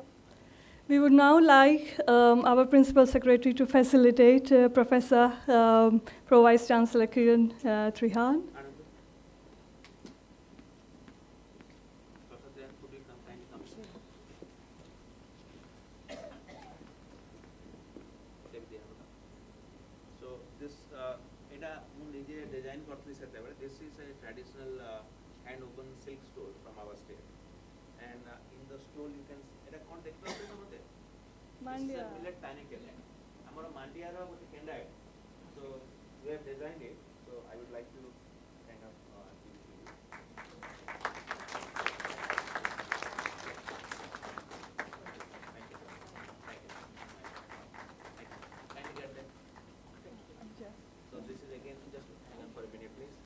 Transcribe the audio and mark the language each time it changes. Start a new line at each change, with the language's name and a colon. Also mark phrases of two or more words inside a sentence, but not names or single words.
English: We would now like our Principal Secretary to facilitate Professor Pro Vice Chancellor Kiran Trihan. Professor, then could you come kindly come? So this
Odia: এটা ମୁଁ ନିଜେ design କରିଥିଲି ସେତେବେଳେ.
English: This is a traditional hand open silk stole from our state. And in the stole you can
Odia: এটা କ'ଣ ଦେଖିପାରୁଛନ୍ତି ମୋତେ? Mandia.
English: This is a millet panicle.
Odia: ଆମର ମାଣ୍ଡିଆର ଗୋଟେ କେଣ୍ଡାଏ.
English: So we have designed it. So I would like to kind of give it to you. Thank you. Kindly get that. So this is again, just hang on for a minute, please.